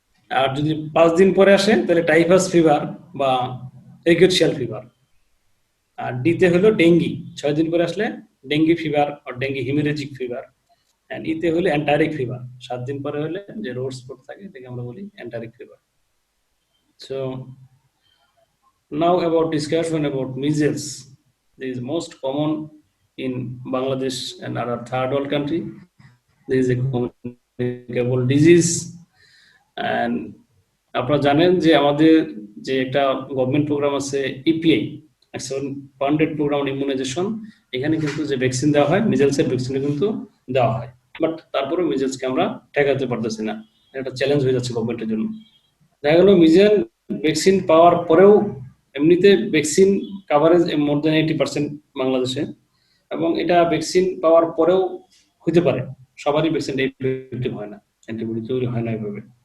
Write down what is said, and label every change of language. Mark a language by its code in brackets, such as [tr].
[bn] আর যদি 5 দিন পরে আসে, তাহলে টাইফাস ফিভার বা রিকেটশিয়াল ফিভার। আর ডিতে হলো ডেঙ্গি, 6 দিন পরে আসলে dengue fever আর dengue haemorrhagic fever. And ইতে হলে এন্টারিক ফিভার, 7 দিন পরে হলে যে রোড স্পট থাকে, এটাকে আমরা বলি enteric fever. [en] So now about discussion about measles. This is most common in Bangladesh and other third world country. This is a communicable disease. [bn] And আপনারা জানেন যে আমাদের যে একটা গভর্নমেন্ট প্রোগ্রাম আছে EPI, funded programme on immunisation, এখানে কিন্তু যে ভ্যাকসিন দেওয়া হয়, মিজেলসের ভ্যাকসিন কিন্তু দেওয়া হয়, বাট তারপরে মিজেলসকে আমরা ঠেকাতে পারতেছি না। এটা চ্যালেঞ্জ হয়ে যাচ্ছে গভর্নমেন্টের জন্য। দেখা গেল মিজেল ভ্যাকসিন পাওয়ার পরেও, এমনিতে ভ্যাকসিন কাভারেজ মোর দেন 80% বাংলাদেশে, এবং এটা ভ্যাকসিন পাওয়ার পরেও হতে পারে সবারই ভ্যাকসিনটা ইফেক্টিভ হয় না, অ্যান্টিবডি তৈরি হয় না এইভাবে।